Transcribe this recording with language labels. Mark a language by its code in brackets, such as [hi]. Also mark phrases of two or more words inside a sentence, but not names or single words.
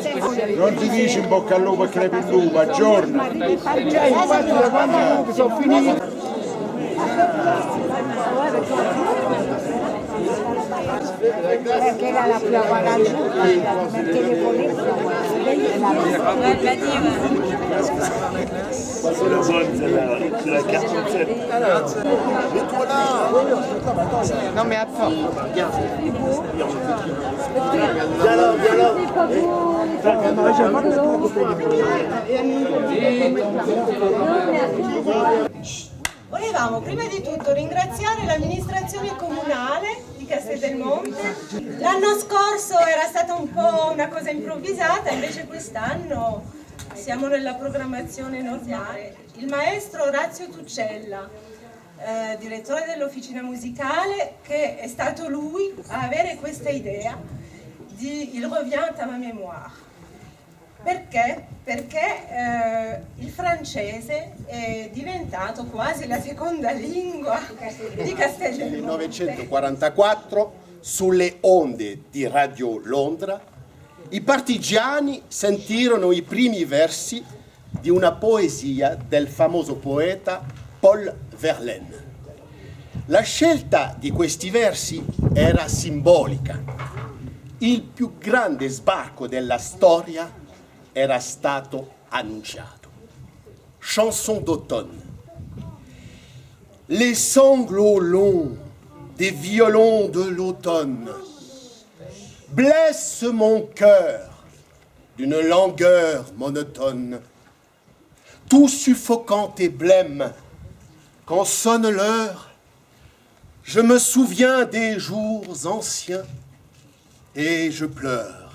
[it] Non ti dici in bocca al lupo e crepi il lupo, aggiorna. Infatti da quando sono finito. Perché era la più avanzata, perché le polizia [fr] C'est la bonne, c'est la carte concept. Non mais attends. [it] Volevamo prima di tutto ringraziare l'amministrazione comunale di Castel del Monte. L'anno scorso era stata un po' una cosa improvvisata, invece quest'anno siamo nella programmazione normale. Il maestro Orazio Tuccella, direttore dell'officina musicale, che è stato lui a avere questa idea di [fr] Il revient à ma mémoire. [it] Perché? Perché il francese è diventato quasi la seconda lingua di Castel del Nel Monte. 1944, sulle onde di Radio Londra, i partigiani sentirono i primi versi di una poesia del famoso poeta Paul Verlaine. La scelta di questi versi era simbolica. Il più grande sbarco della storia era stato annunciato. [fr] Chanson d'automne. Les sanglots longs des violons de l'automne blessent mon cœur d'une langueur monotone. Tout suffocant et blême, quand sonne l'heure, je me souviens des jours anciens et je pleure.